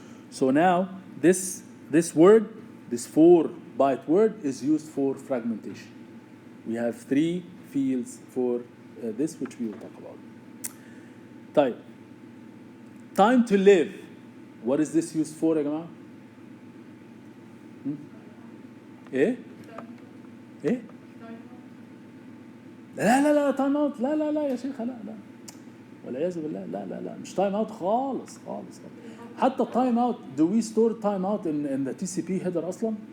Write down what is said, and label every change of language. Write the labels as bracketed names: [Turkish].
[English] So now this word, this 4-byte word, is used for fragmentation. We have 3 fields for this, which we will talk about. [Arabic] طيب. [English] Time to live. What is this used for, [Arabic] يا جماعة? إيه؟ إيه؟ لا تايم اوت لا يا شيخ لا والعياذ بالله لا مش تايم اوت خالص. حتى [English] time out, do we store time out in the TCP header [Arabic] أصلا?